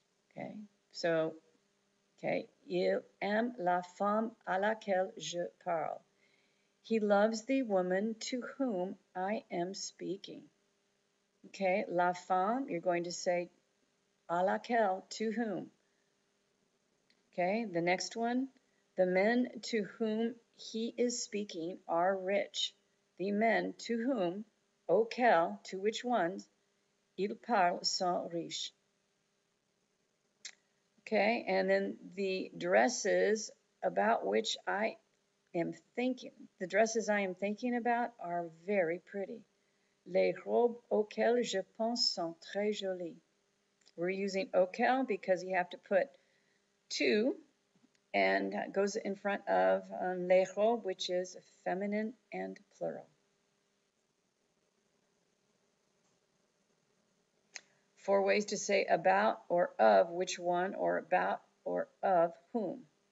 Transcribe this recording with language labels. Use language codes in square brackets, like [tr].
[fr] Okay, so, okay, il aime la femme à laquelle je parle. [en] He loves the woman to whom I am speaking. Okay, la femme, you're going to say à laquelle, to whom. Okay, the next one, the men to whom he is speaking are rich. The men to whom, auquel, to which ones, [fr] il parle sont riches. [en] Okay, and then the dresses about which I am thinking, the dresses I am thinking about are very pretty. [fr] Les robes auxquelles je pense sont très jolies. [en] We're using auquel because you have to put to, and goes in front of les robes, which is feminine and plural. Four ways to say about or of which one, or about or of whom.